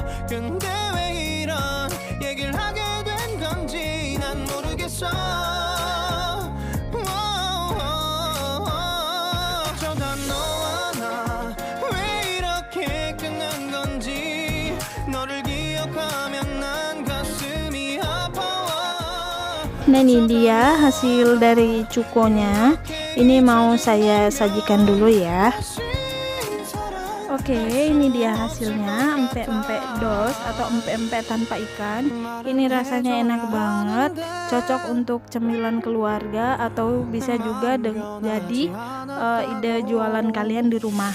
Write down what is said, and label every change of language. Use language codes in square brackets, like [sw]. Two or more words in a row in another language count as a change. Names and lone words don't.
[ko] 근데 왜 이런 얘기를 하게 된 건지 난 모르겠어. 어쩌다 너와 나 왜 이렇게 끝난 건지 너를 기억하면 난 가슴이 아파와. [id] Nah, ini dia hasil dari cukonya. Ini mau saya sajikan dulu ya. Oke, ini dia hasilnya, empek-empek dos atau empek-empek tanpa ikan. Ini rasanya enak banget, cocok untuk cemilan keluarga atau bisa juga jadi ide jualan kalian di rumah.